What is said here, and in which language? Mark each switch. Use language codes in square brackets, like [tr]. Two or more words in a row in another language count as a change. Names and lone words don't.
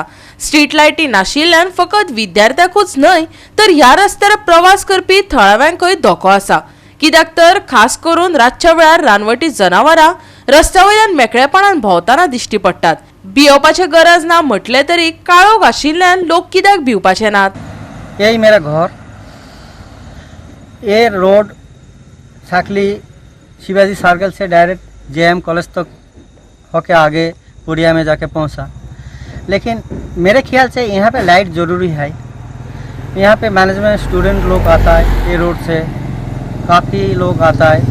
[kok] स्ट्रीट लायटी नाशिल्ल्यान फकत विद्यार्थ्यांकूच न्हय तर ह्या रस्त्यार प्रवास करपी थळाव्यांकय धोको आसा. कित्याक तर खास करून रातच्या वेळार रानवटी जनावरां रस्त्या वयल्यान मेकळेपणान भोंवताना दिश्टी पडटात. भिवपाची गरज ना म्हटले तरी काळोख आशिल्ल्यान लोक कित्याक भिवपाचे नात? [hi] यही मेरा घर, ये रोड सांखली शिवाजी सर्कल से डायरेक्ट जेएम कॉलेज तक होके आगे पुड़िया में जाके पहुंचा. लेकिन मेरे ख्याल से यहाँ पे लाइट ज़रूरी है. यहाँ पे [en] management student [hi] लोग आता है, ये रोड से काफ़ी लोग आता है.